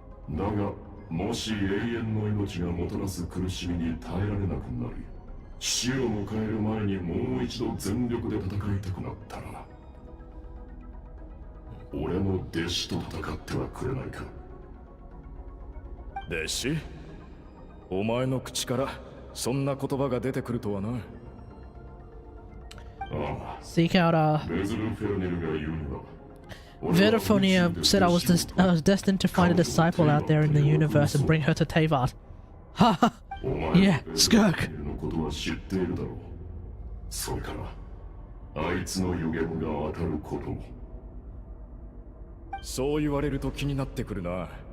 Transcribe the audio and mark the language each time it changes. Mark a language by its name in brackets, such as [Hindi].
[Japanese] だが、もし永遠の命がもたらす苦しみに耐えられなくなり、死を迎える前にもう一度全力で戦いたくなったら、俺の弟子と戦ってはくれないか？弟子？お前の口からそんな言葉が出てくるとはな。ああ、 [English] Seek out [Japanese] ベズルフェルネルが言うには、 [English] Veriphonia said I was destined to find a disciple out there in the universe and bring her to Teyvat. Haha. Yeah, Skirk. [Japanese] のことは知っているだろう。それから、あいつの予言が当たることも。そう言われると気になってくるな。